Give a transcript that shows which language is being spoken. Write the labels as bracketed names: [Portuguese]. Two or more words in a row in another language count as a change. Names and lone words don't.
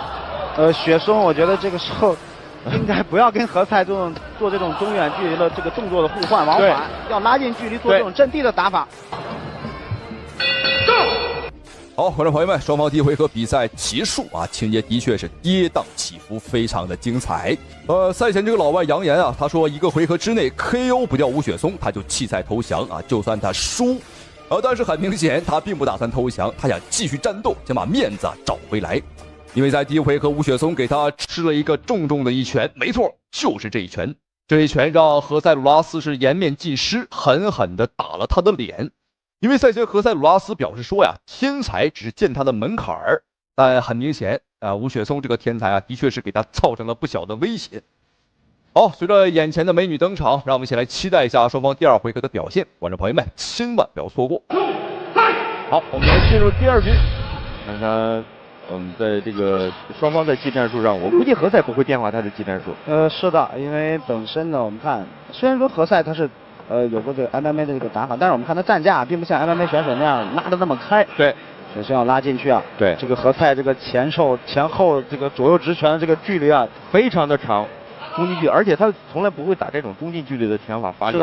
[Chinese] 雪松我覺得這個時候應該不要跟何塞做這種中遠距離的這個動作的互換往返，要拉近距離做這種陣地的打法。好，觀眾朋友們，雙方第一回合比賽結束啊，情節的確是跌宕起伏，非常的精彩。賽前這個老外揚言啊，他說一個回合之內 KO 不掉吳雪松，他就棄賽投降啊，就算他輸。但是很明顯，他並不打算投降，他想繼續戰鬥，想把面子找回來。因為在第一回合，吳雪松給他吃了一個重重的一拳，沒錯，就是這一拳。這一拳讓何塞·魯拉斯是顏面盡失，狠狠地打了他的臉。因為賽前何塞·魯拉斯表示說呀，天才只是踐踏的門檻兒，但很明顯吳雪松這個天才的確是給他造成了不小的威脅。好，隨着眼前的美女登場，讓我們一起來期待一下雙方第2回合的表現，觀眾朋友們千萬不要錯過。好，我們來進入第2局，看看在這個雙方在技戰術上，我估計何塞不會變化他的技戰術。是的，因為本身呢，我們看雖然說何塞他是有过这个 MMA 的这个打法，但是我们看他站架并不像 MMA 选手那样拉得那么开。对，首先要拉进去啊。对，这个何塞这个前后这个左右直拳的这个距离啊，非常的长，中近距，而且他从来不会打这种中近距离的拳法发力，